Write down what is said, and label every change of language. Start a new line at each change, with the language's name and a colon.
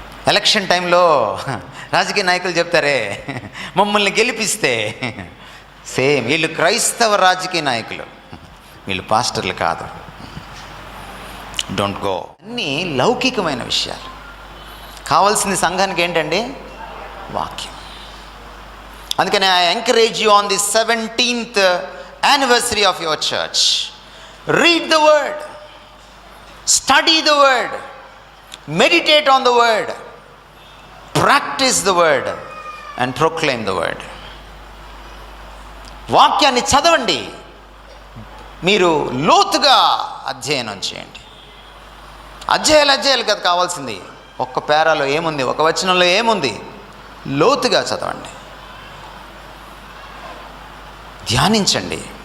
Telugu: Election టైంలో రాజకీయ నాయకులు చెప్తారే, మమ్మల్ని గెలిపిస్తే, సేమ్ వీళ్ళు క్రైస్తవ రాజకీయ నాయకులు, వీళ్ళు పాస్టర్లు కాదు.
English: Don't go.
Telugu: అన్నీ లౌకికమైన విషయాలు. కావాల్సింది సంఘానికి ఏంటండి? వాక్యం.
English: అందుకని I encourage you on the 17th anniversary of your church. Read the word, study the word, meditate on the word, practice the word and proclaim the word.
Telugu: వాక్యాన్ని చదవండి, మీరు లోతుగా అధ్యయనం చేయండి. అధ్యాయాలు కదా కావాల్సింది. ఒక్క పేరాలో ఏముంది, ఒక వచనంలో ఏముంది, లోతుగా చదవండి, ధ్యానించండి.